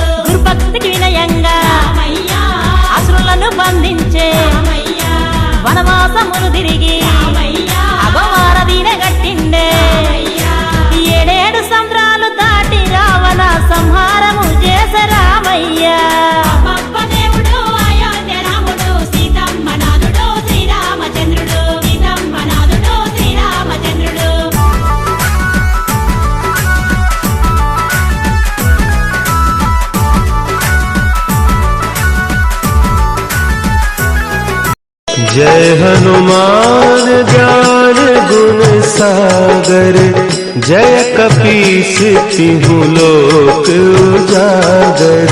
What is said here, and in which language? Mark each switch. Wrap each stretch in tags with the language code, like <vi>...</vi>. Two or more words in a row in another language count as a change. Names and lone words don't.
<te>గురుభక్తికి వినయంగా అసురులను బంధించే వనవాసమును తిరిగి అగవారదీన గట్టిండే. ఏడేడు సంద్రాలు దాటి రావణ సంహారము చేసే రామయ్య. దేవుడు అయోధ్య రాముడు సీతమ్మ నాదుడు శ్రీరామచంద్రుడు. సీతమ్మ నాదుడు శ్రీరామచంద్రుడు.</te> <awa>जय हनुमान ज्ञान गुण सागर, जय कपीस तिहु लोक उजागर.</awa>